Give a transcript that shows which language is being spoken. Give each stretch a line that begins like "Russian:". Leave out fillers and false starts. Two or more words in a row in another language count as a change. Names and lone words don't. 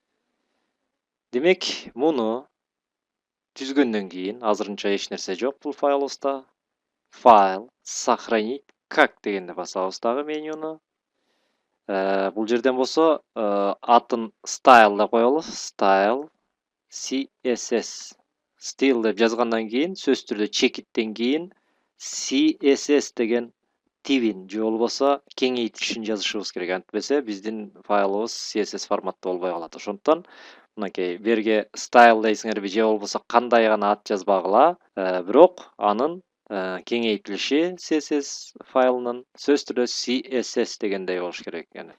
Kyrgyz: Демек, муну түзгөндөн кийин, азырынча эч нерсе жок бул файлыбызда. Файл,
Russian: сохранить как
Kyrgyz: дегенди басабыз дагы менюну. Бул жерден болсо атын style деп коелу. Style CSS. Style деп жазгандан кийин, сөзсүз түрдө чекиттен кийин CSS деген тибин же болбосо кеңейтилишин жазышыбыз керек. Антпесе биздин файлыбыз CSS форматта болбой калат. Ошондуктан мынакей берге style дейсиңерби же болбосо кандай гана ат жазбагыла, бирок анын кеңейтилиши CSS файлынын сөзсүз түрдө CSS дегендей болуш керек экен.